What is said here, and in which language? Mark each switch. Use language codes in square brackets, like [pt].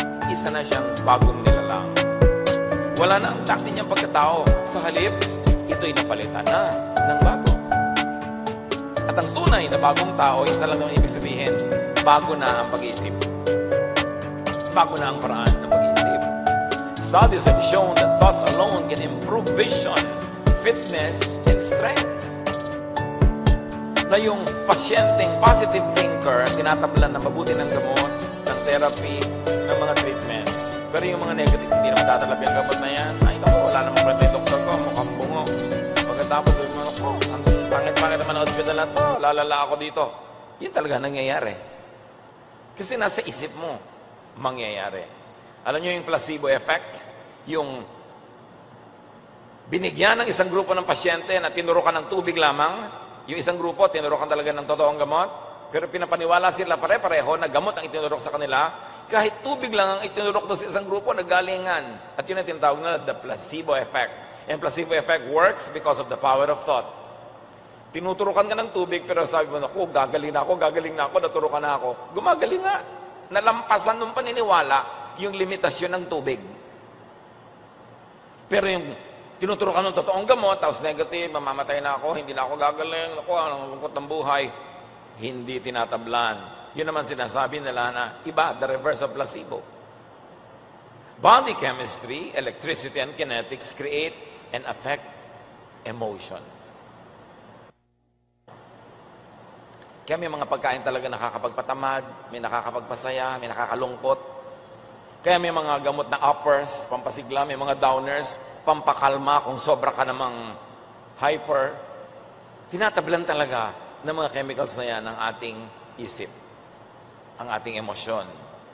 [tl] isa na siyang bagong nilalang. Wala na ang dati niyang pagkatao. Sa halip, ito'y napalitan na ng bago. At ang tunay na bagong tao, isa lang naman ibig sabihin, bago na ang pag-iisip. Bago na ang paraan ng pag-iisip. [en] Studies have shown that thoughts alone can improve vision, fitness, and strength. [tl] Na yung pasyenteng positive thinker, tinatablan ng mabuti ng gamot, ng therapy, ng mga treatment. Pero yung mga negative, hindi naman tatalap yung gamot na yan. Ay, naku, wala namang kwenta yung doktor ko, mukhang bungo. Pagkatapos, yung mga ko, ang pangit-pangit naman ang hospital na to, lalala ako dito. Yun talaga nangyayari. Kasi nasa isip mo, mangyayari. Alam nyo yung placebo effect? Yung binigyan ng isang grupo ng pasyente na tinurukan ng tubig lamang, yung isang grupo, tinurukan talaga ng totoong gamot, pero pinapaniwala sila pare-pareho na gamot ang itinurok sa kanila, kahit tubig lang ang itinurok doon sa isang grupo, naggalingan. At yun ang tinatawag na the placebo effect. [en] And placebo effect works because of the power of thought. [tl] Tinuturukan ka ng tubig, pero sabi mo, naku, gagaling na ako, naturukan na ako. Gumagaling nga. Nalampasan ng paniniwala yung limitasyon ng tubig. Pero yung tinuturukan ng totoong gamot, tapos negative, mamamatay na ako, hindi na ako gagaling, ako, ang lungkot ng buhay. Hindi tinatablan. Yun naman sinasabi nila na iba, [en] the reverse of placebo. Body chemistry, electricity, and kinetics create and affect emotion. [tl] Kaya may mga pagkain talaga nakakapagpatamad, may nakakapagpasaya, may nakakalungkot. Kaya may mga gamot na uppers, pampasigla, may mga downers, pampakalma kung sobra ka namang hyper. Tinatablan talaga ng mga chemicals na yan ang ating isip, ang ating emosyon.